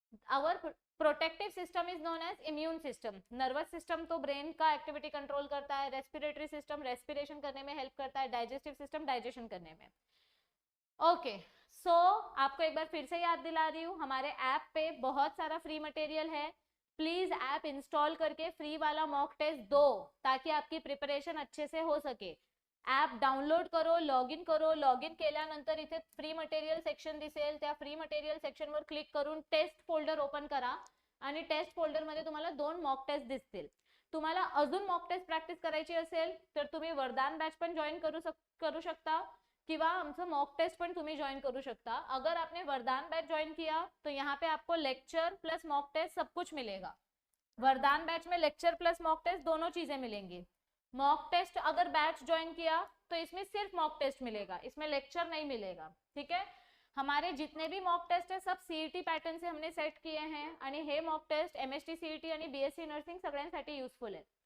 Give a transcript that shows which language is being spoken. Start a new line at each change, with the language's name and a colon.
English: Our protective system is known as immune system.
Hindi: Nervous system तो brain का activity control करता है, respiratory system respiration करने में हेल्प करता है, डाइजेस्टिव सिस्टम डाइजेशन करने में। ओके, सो आपको एक बार फिर से याद दिला रही हूँ, हमारे ऐप पे बहुत सारा फ्री मटेरियल है, प्लीज ऐप इंस्टॉल करके फ्री वाला मॉक टेस्ट दो ताकि आपकी प्रिपरेशन अच्छे से हो सके। ॲप डाउनलोड करो, लॉग इन करो.
Marathi: लॉग इन केल्यानंतर इथे फ्री मटेरियल सेक्शन दिसेल, त्या फ्री मटेरियल सेक्शनवर क्लिक करून टेस्ट फोल्डर ओपन करा आणि टेस्ट फोल्डरमध्ये तुम्हाला 2 मॉक टेस्ट दिसतील. तुम्हाला अजून मॉक टेस्ट प्रॅक्टिस करायची असेल तर तुम्ही वरदान बॅच पण जॉईन करू शकता किंवा आमचं मॉक टेस्ट पण तुम्ही ज्वाइन करू सकता.
Hindi: अगर आपने वरदान बैच ज्वाइन किया तो यहाँ पे आपको लेक्चर प्लस मॉक टेस्ट सब कुछ मिलेगा. वरदान बैच में लेक्चर प्लस मॉक टेस्ट दोनों चीजें मिलेंगी. मॉक टेस्ट अगर बैच ज्वाइन किया तो इसमें सिर्फ मॉक टेस्ट मिलेगा, इसमें लेक्चर नहीं मिलेगा. ठीक है. हमारे जितने भी मॉक टेस्ट है सब सीईटी पॅटर्न से हमने सेट किए हैं
Marathi: आणि हे मॉक टेस्ट एमएसटी सीईटी आणि बीएससी नर्सिंग सगळ्यांसाठी
Hindi: यूजफुल है.